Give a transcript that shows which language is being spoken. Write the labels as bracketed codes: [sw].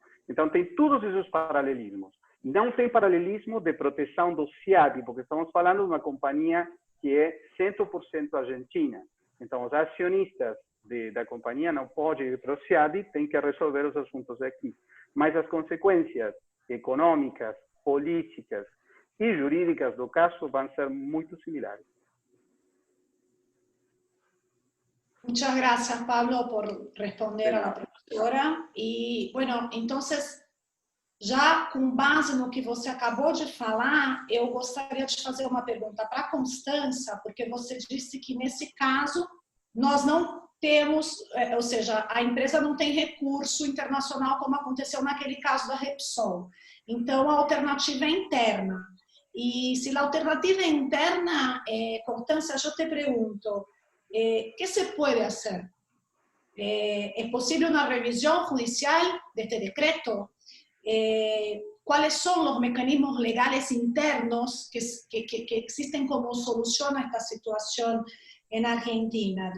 [pt] Então, tem todos esses paralelismos. Não tem paralelismo de proteção do SIAD, porque estamos falando de uma companhia que é 100% argentina. Então, os acionistas da companhia não podem ir para o SIAD, têm que resolver os assuntos aqui. Mas as consequências econômicas, políticas e jurídicas do caso vão ser muito similares. [es] Muchas gracias, Pablo, por responder a la profesora. Y bueno, entonces, [pt] já com base no que você acabou de falar, eu gostaria de fazer uma pergunta para a Constança, porque você disse que nesse caso nós não temos, ou seja, a empresa não tem recurso internacional como aconteceu naquele caso da Repsol. Então, a alternativa é interna. E se a alternativa é interna, Constança, eu te pergunto, [es] ¿qué se puede hacer? ¿Es posible una revisión judicial de este decreto? ¿Cuáles son los mecanismos legales internos que existen como solución a esta situación en Argentina?